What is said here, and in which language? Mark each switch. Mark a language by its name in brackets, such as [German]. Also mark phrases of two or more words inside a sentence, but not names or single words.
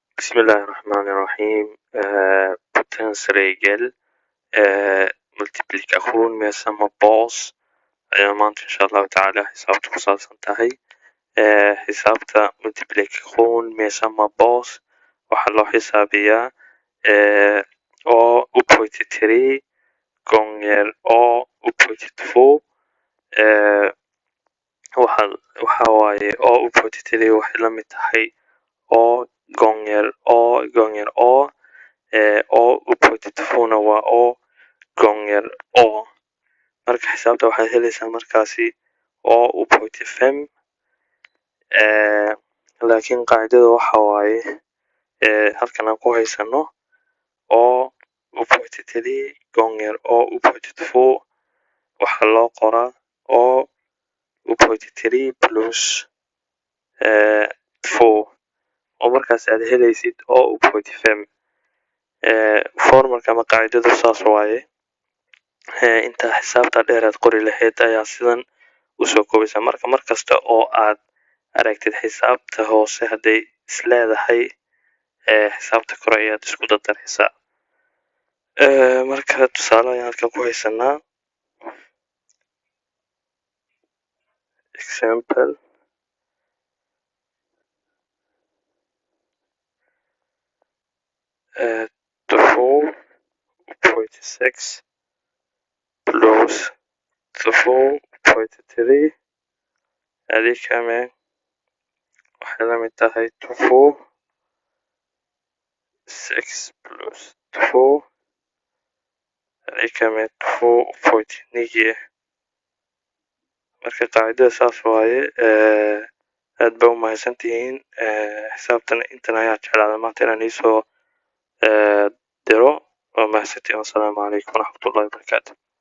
[Arabic] بسم الله الرحمن الرحيم [Swedish] potensregel multiplikation med samma bas [Somali] ayaa maanta [Arabic] إن شاء الله تعالى [Somali] xisaabta ku saabsan tahay. Xisaabta [Swedish] multiplication med samma bas [Somali] waxaa loo xisaabiyaa [Swedish] a upphöjt till 3 gånger a upphöjt till 2. [Somali] waxa waaye [Swedish] a upphöjt till 3 [Somali] waxay la mid tahay [Swedish] a gånger a. A upphöjt till 2 waa a gånger a. [Somali] marka xisaabta waxaad helaysaa markaasi [Swedish] a upphöjt till 5. [Somali] laakiin qaacidada waxa waaye halkan aan ku haysano [Swedish] a upphöjt till 3 gånger a upphöjt till 2 [Somali] waxaa loo qoraa [Swedish] a upphöjt till 3 plus 2 [Somali] oo markaas aad helaysid [Swedish] a upphöjt till 5. [Somali] formalka ama qaacidadu saas waaye. inta xisaabta dheer aad qori lahayd ayaa sidan usoo koobaysaa. markasta oo aad aragtid xisaabta hoose hadday isleedahay xisaabta kore ayaad isku dardaraysaa. marka tusaale ayaan halkan ku haysanaa. [Swedish] example 2 upphöjt till 6 plus 2 upphöjt till 3 är lika med, [Somali] waxay la mid tahay 2 [Swedish] 6 plus 2 är lika med 2 upphöjt till 9. [Somali] marka qaacidada saas waaye. aad ba u mahadsantihiin. xisaabtan intan ayaa jeclaaday maanta inaan iisoo diro. waa mahadsantihiin. [Arabic] والسلام عليكم ورحمة الله وبركاته.